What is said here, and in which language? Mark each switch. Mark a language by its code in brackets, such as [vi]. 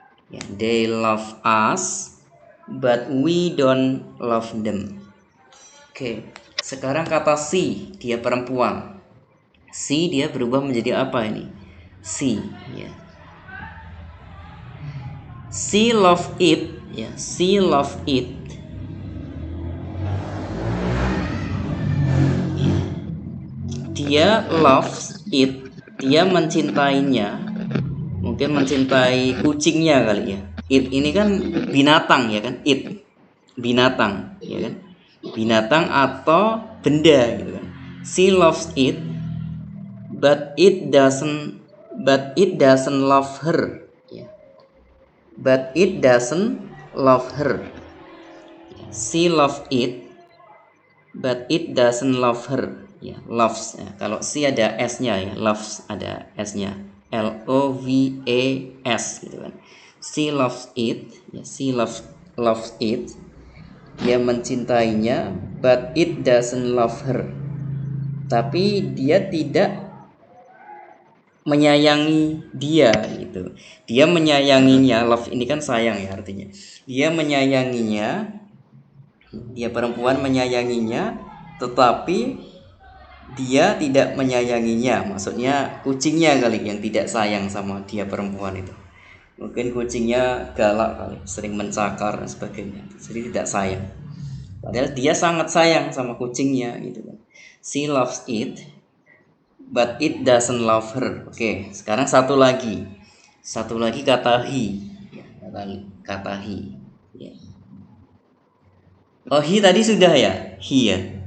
[en] Ya, they love us, but we don't love them. [id] Oke, sekarang kata she, dia perempuan. She dia berubah menjadi apa ini? [en] She, ya. She love it, ya. She love it. [id] Dia [en] loves it, [id] dia mencintainya. Mungkin mencintai kucingnya kali ya. It ini kan binatang, ya kan? It binatang, ya kan? Binatang atau benda, gitu kan. [en] She loves it, but it doesn't love her, ya. But it doesn't love her. She loves it, but it doesn't love her. [id] Ya, [en] loves. [id] Ya. Kalau she ada s-nya ya, loves ada s-nya. [en] L-O-V-A-S [id] gitu kan. [en] She loves it. Ya, she loves it. [id] Dia mencintainya, [en] but it doesn't love her. [id] Tapi dia tidak menyayangi dia gitu. Dia menyayanginya, love ini kan sayang ya artinya. Dia menyayanginya, dia perempuan menyayanginya, tetapi dia tidak menyayanginya. Maksudnya kucingnya kali yang tidak sayang sama dia perempuan itu. Mungkin kucingnya galak kali, sering mencakar dan sebagainya. Jadi tidak sayang. Padahal dia sangat sayang sama kucingnya gitu kan. [en] She loves it, but it doesn't love her. [id] Oke, sekarang satu lagi. Satu lagi kata he. Ya, kata he. Ya. Oh, he tadi sudah ya? He ya.